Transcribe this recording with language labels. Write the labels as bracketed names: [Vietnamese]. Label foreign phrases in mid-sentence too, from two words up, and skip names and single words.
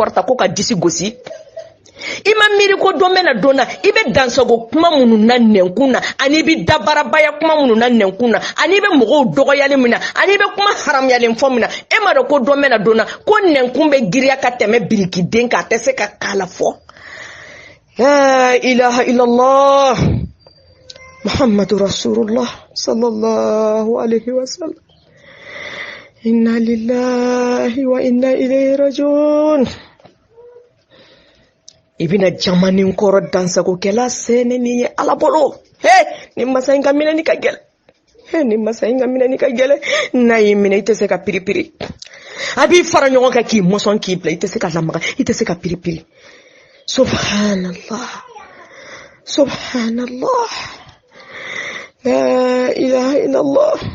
[Bambara] kɔrɔta ko ka disi gosi i ma miiri ko don bɛ na don na i bɛ dansago kuma minnu na nɛnkun na ani i bɛ dabarabaya kuma minnu na nɛnkun na ani i bɛ mɔgɔw dɔgɔyali min na ani i bɛ kuma haramuyalen fɔ min na e ma dɔn ko don bɛ na don na ko nɛnkun bɛ giriya ka tɛmɛ birikiden kan a tɛ se ka k'a la fɔ [Arabic] لا إله إلا الله محمد رسول الله صلى الله عليه وسلم إنا لله وإنا إليه راجعون [Bambara] ibina jamanin kɔrɔ dansagokɛla sɛnɛ ni ye ala bolo ni masa in ka minɛni ka gɛlɛ ni masa in ka minɛni ka gɛlɛ n'a y'i minɛ i tɛ se ka piripiri a b'i fara ɲɔgɔn kan k'i mɔsɔn k'i bila i tɛ se ka lamaga i tɛ se ka piripiri [Arabic] سبحان الله سبحان الله لا إله إلا الله